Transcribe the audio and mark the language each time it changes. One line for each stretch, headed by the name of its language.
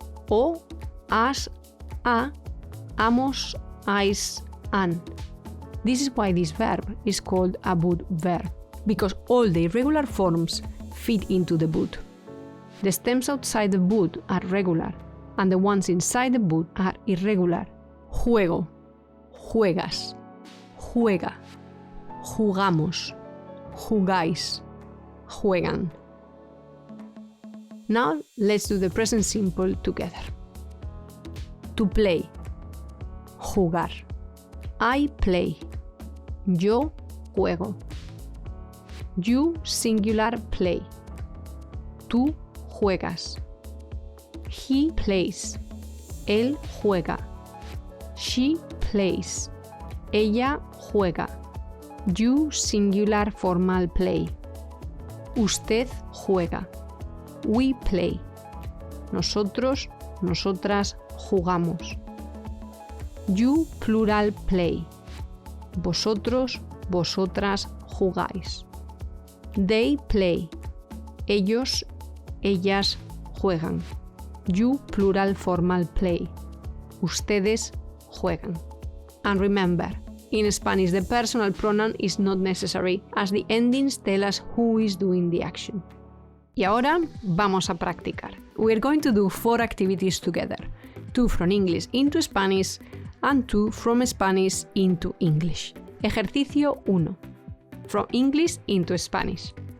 Spanish: O, as, a, amos, ais, an.
English: This is why this verb is called a boot verb, because all the irregular forms fit into the boot. The stems outside the boot are regular, and the ones inside the boot are irregular.
Spanish: Juego, juegas, juega, jugamos, jugáis, juegan.
English: Now let's do the present simple together. To play, jugar. I play.
Spanish: Yo juego.
English: You singular play.
Spanish: Tú juegas.
English: He plays.
Spanish: Él juega.
English: She plays.
Spanish: Ella juega.
English: You singular formal play.
Spanish: Usted juega.
English: We play.
Spanish: Nosotros, nosotras jugamos.
English: You plural play.
Spanish: Vosotros, vosotras jugáis.
English: They play.
Spanish: Ellos, ellas juegan.
English: You plural formal play.
Spanish: Ustedes juegan.
English: And remember, in Spanish the personal pronoun is not necessary, as the endings tell us who is doing the action.
Spanish: Y ahora vamos a practicar.
English: We are going to do 4 activities together. 2 from English into Spanish and 2 from Spanish into English.
Spanish: Ejercicio 1.
English: From English into Spanish.